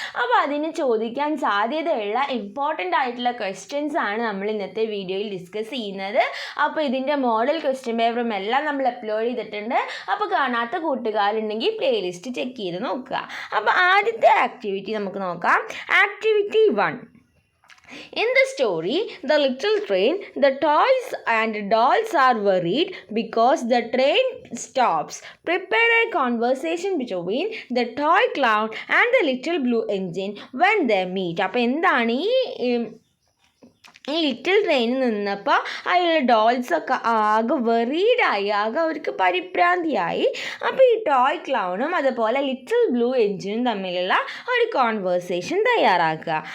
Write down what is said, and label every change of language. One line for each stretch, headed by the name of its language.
Malayalam: അപ്പോൾ അതിന് ചോദിക്കാൻ സാധ്യതയുള്ള ഇമ്പോർട്ടൻ്റ് ആയിട്ടുള്ള ക്വസ്റ്റ്യൻസ് ആണ് നമ്മൾ ഇന്നത്തെ വീഡിയോയിൽ ഡിസ്കസ് ചെയ്യുന്നത്. അപ്പോൾ ഇതിൻ്റെ മോഡൽ ക്വസ്റ്റ്യൻ പേപ്പറും എല്ലാം നമ്മൾ അപ്ലോഡ് ചെയ്തിട്ടുണ്ട്. അപ്പോൾ കാണാത്ത കൂട്ടുകാരുണ്ടെങ്കിൽ പ്ലേലിസ്റ്റ് ചെക്ക് ചെയ്ത് നോക്കുക. അപ്പോൾ ആദ്യത്തെ ആക്ടിവിറ്റി നമുക്ക് നോക്കാം. Activity 1.
English: In the story, the little train, the toys and dolls are worried because the train stops. Prepare a conversation between the toy clown and the little blue engine when they meet.
Malayalam: അപ്പോൾ എന്താണ് ഈ little ട്രെയിനിൽ നിന്നപ്പോൾ അതിലുള്ള ഡോൾസൊക്കെ ആകെ വെറീഡായി, ആകെ അവർക്ക് പരിഭ്രാന്തിയായി. അപ്പോൾ ഈ ടോയ് ക്ലൗണും അതുപോലെ ലിറ്റിൽ ബ്ലൂ എൻജിനും തമ്മിലുള്ള ഒരു കോൺവേഴ്സേഷൻ തയ്യാറാക്കുക.